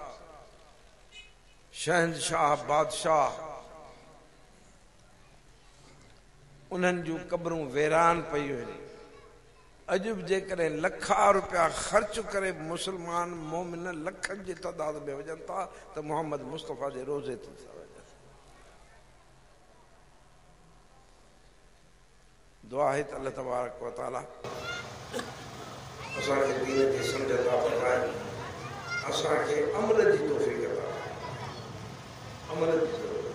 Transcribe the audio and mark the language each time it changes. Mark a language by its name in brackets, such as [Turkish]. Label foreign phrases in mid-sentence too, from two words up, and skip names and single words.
[Sindhi] शहनशाह बादशाह उन्हनि जूं क़बरूं वीरान पयूं आहिनि अॼु बि जेकॾहिं लखा रुपया ख़र्च करे मुस्लमान मोमिन लखनि जी तइदाद में वञनि था त मोहम्मद मुस्तफ़ा जे रोज़े ते था वञनि दुआ आहे त अल्लाह [Arabic] تبارك وتعالى [Sindhi] असांखे दीन जी सम्झ अता फरमाए असांखे अमल जी तौफ़ीक़ अता अमल जी